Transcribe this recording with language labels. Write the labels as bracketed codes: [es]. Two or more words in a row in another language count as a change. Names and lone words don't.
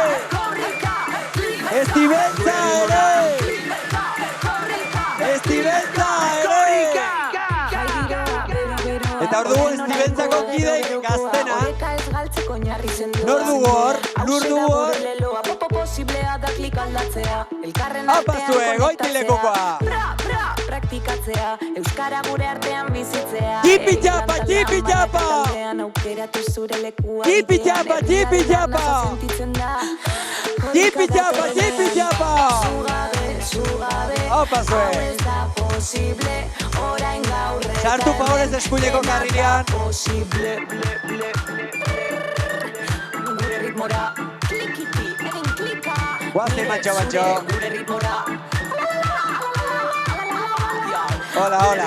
[eu] Eta hor dugu Estibeltzako kideik gaztena. Nor dugu hor? Apazue, goiti lekukoa! Praktikatzea, euskara gure artean bizitzea. Jipi japa! Jipi japa! Apazue! Sartu favorez eskuineko karrilean. Guazi, macho. Hola.